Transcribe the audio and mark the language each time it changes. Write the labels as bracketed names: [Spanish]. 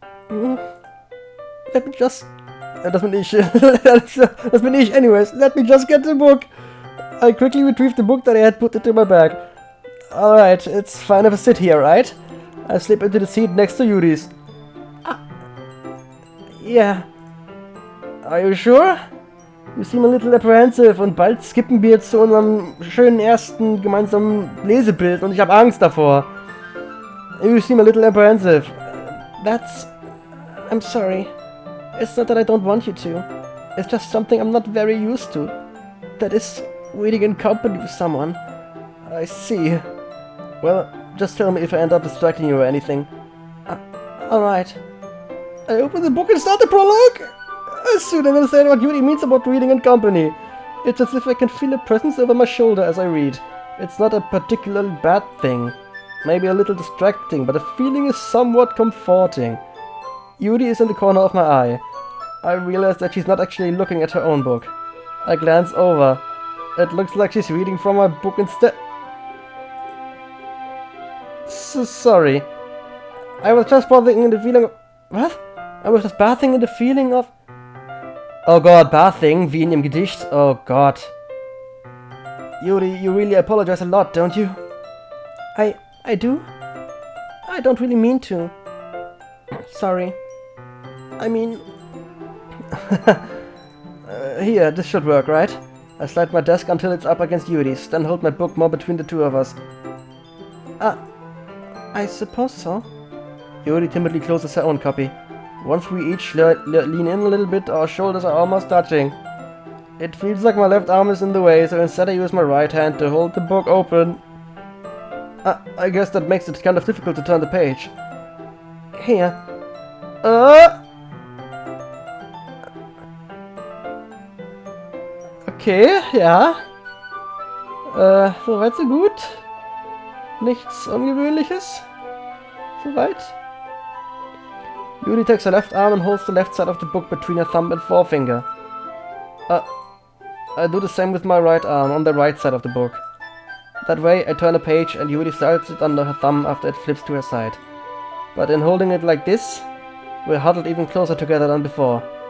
[English] Let me just... [German] Das bin ich. Das bin ich [English] anyways. Let me just get the book. I quickly retrieved the book that I had put into my bag. Alright, it's fine if I sit here, right? I slip into the seat next to Yuri's. Yeah. Are you sure? You seem a little apprehensive [German] und bald skippen wir zu unserem schönen ersten gemeinsamen Lesebild und ich habe Angst davor. [English] You seem a little apprehensive. That's... I'm sorry. It's not that I don't want you to. It's just something I'm not very used to. That is, reading in company with someone. I see. Well, just tell me if I end up distracting you or anything. Alright. I open the book and start the prologue! I soon understand what Yuri means about reading in company. It's as if I can feel a presence over my shoulder as I read. It's not a particularly bad thing. Maybe a little distracting, but the feeling is somewhat comforting. Yuri is in the corner of my eye. I realize that she's not actually looking at her own book. I glance over. It looks like she's reading from my book instead. Sorry. I was just bathing in the feeling of... What? I was just bathing in the feeling of... Oh god, bathing, [German] wie in dem Gedicht. [English] Oh god. Yuri, you really apologize a lot, don't you? I do? I don't really mean to. Sorry. I mean... here, this should work, right? I slide my desk until it's up against Yuri's, then hold my book more between the two of us. I suppose so. Yuri timidly closes her own copy. Once we each lean in a little bit, our shoulders are almost touching. It feels like my left arm is in the way, so instead I use my right hand to hold the book open. I guess that makes it kind of difficult to turn the page. Here. [German] Okay, ja. Soweit so gut. Nichts Ungewöhnliches. Soweit. [English] Yuri takes her left arm and holds the left side of the book between her thumb and forefinger. I do the same with my right arm on the right side of the book. That way, I turn a page and Yuri slides it under her thumb after it flips to her side. But in holding it like this, we're huddled even closer together than before.